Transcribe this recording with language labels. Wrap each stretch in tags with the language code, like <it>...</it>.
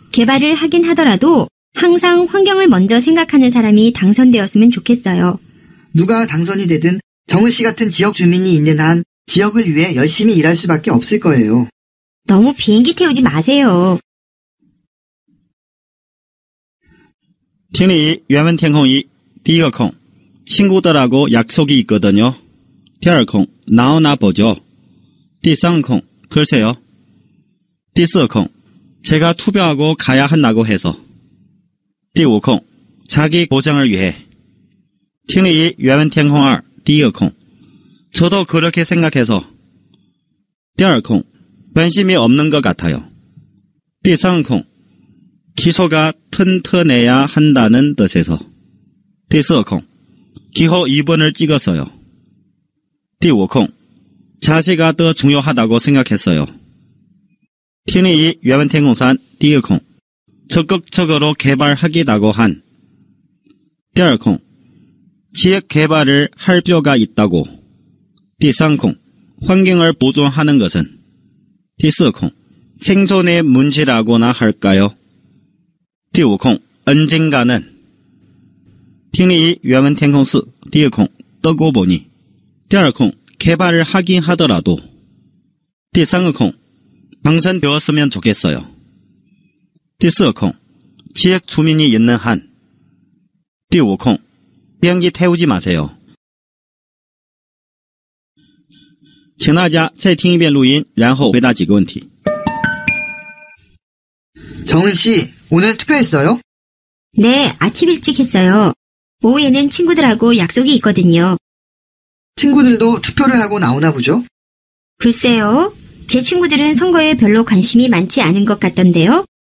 <ko>개발을 하긴 하더라도 항상 환경을 먼저 생각하는 사람이 당선되었으면 좋겠어요. 누가 당선이 되든 정은 씨 같은 지역 주민이 있는 한 지역을 위해 열심히 일할 수밖에 없을 거예요. 너무 비행기 태우지 마세요.</ko> <zh>听力原文填空1，第一个空，</zh> <ko>친구들하고 약속이 있거든요. 第二空， 나오나 보죠. 第三空， 글쎄요. 第四空， 제가 투표하고 가야 한다고 해서. 第五空， 자기 보장을 위해.</ko> <zh>听力1原文填空2，第一个空，</zh> <ko>저도 그렇게 생각해서. 第二空， 관심이 없는 것 같아요. 第三空， 기초가 튼튼해야 한다는 뜻에서. 第四空， 기호 2번을 찍었어요. 第五空， 자세가 더 중요하다고 생각했어요.</ko> <zh>听力1原文填空3，第一个空，</zh> <ko>적극적으로 개발하겠다고 한. 第二空， 지역 개발을 할 필요가 있다고. 第三空， 환경을 보존하는 것은. 第四空， 생존의 문제라고나 할까요? 第五空， 언젠가는.</ko> <zh>听力1原文填空4，第一个空，</zh> <ko>뜨고 보니. 第二空， 개발을 하긴 하더라도. 第三个空， 당선되었으면 좋겠어요. 第四个空， 지역 주민이 있는 한. 第五空， 비행기 태우지 마세요.</ko> <zh>请大家再听一遍录音，然后回答几个问题。</zh> <ko>정은 씨, 오늘 투표했어요? 네, 아침 일찍 했어요. 오후에는 친구들하고 약속이 있거든요. 친구들도 투표를 하고 나오나 보죠? 글쎄요, 제 친구들은 선거에 별로 관심이 많지 않은 것 같던데요.</ko>